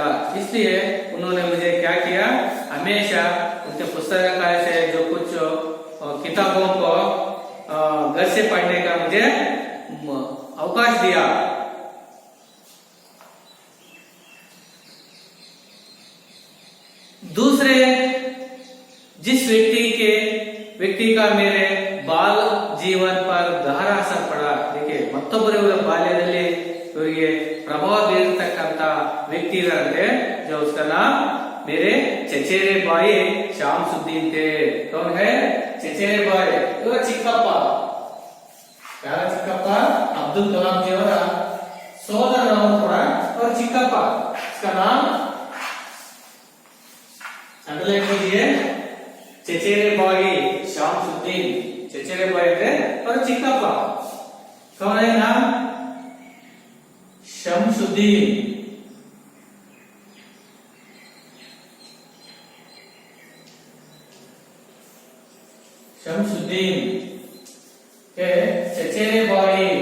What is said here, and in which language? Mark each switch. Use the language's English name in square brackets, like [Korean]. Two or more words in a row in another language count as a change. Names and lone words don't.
[Hindi] इसलिए उन्होंने मुझे क्या किया, हमेशा उनके पुस्तकालय से जो कुछ किताबों को घर से पढ़ने का मुझे अवकाश दिया. दूसरे जिस व्यक्ति का मेरे बाल जीवन पर गहरा असर पड़ा. [Kannada] देखिए ಮತ್ತೊಬ್ಬರ ಬಾಲ್ಯದಲ್ಲಿ ಇವರಿಗೆ ಪ್ರಭಾವ ಬೀರತಕ್ಕಂತ ವ್ಯಕ್ತಿ ಇದ್ದಾರೆ. [Hindi] जो उसका नाम मेरे चचेरे भाई शामसुद्दीन थे. कौन है? चचेरे भाई. [Kannada] ಇವರ ಚಿಕ್ಕಪ್ಪ. ಯಾರ ಚಿಕ್ಕಪ್ಪ? ಅಬ್ದುಲ್ ಕಲಾಂ ಜಿ ಅವರ ಸೋದರನವರು ಕೂಡ ಅವರ ಚಿಕ್ಕಪ್ಪ. [Hindi] इसका नाम अंडरलाइन कीजिए. चचेरे भाई शामसुद्दीन. चचेरे भाई थे और चिಕ್ಕಪ್ಪ. कौन है नाम? शमसुद्दीन. शमसुद्दीन के चचेरे भाई.